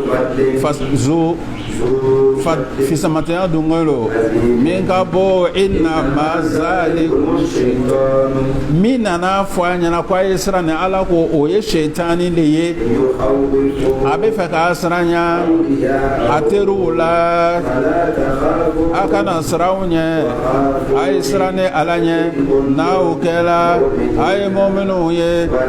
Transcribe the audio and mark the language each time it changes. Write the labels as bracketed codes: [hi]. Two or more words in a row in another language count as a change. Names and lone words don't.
[bm] fisamatanya dungolo min ka bɔ [ar] إنما ذلكم الشيطان [bm] min nana fɔ a ɲɛna ko a ye siran ni ala ko o ye shaytani de ye a bɛ fɛ k'a siran ɲa a teriw la a kana siranw ɲɛ a ye siran ni ala ɲɛ n'aw kɛla a ye mɔminw ye